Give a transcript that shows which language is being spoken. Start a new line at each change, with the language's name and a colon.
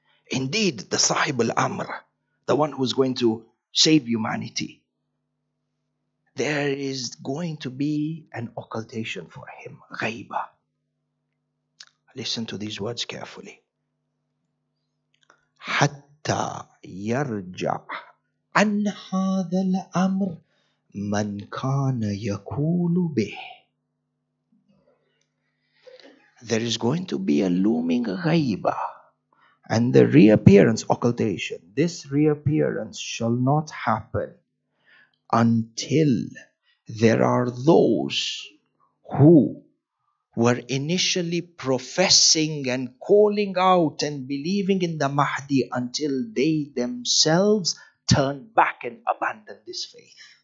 English: Indeed, the Sahib al-Amr, the one who's going to save humanity, there is going to be an occultation for him. Ghaiba. Listen to these words carefully.
Arabic: حتى يرجع عن هذا الأمر من كان يقول به.
English: There is going to be a looming ghaiba, And the reappearance, occultation, this reappearance shall not happen until there are those who were initially professing and calling out and believing in the Mahdi until they themselves turn back and abandon this faith.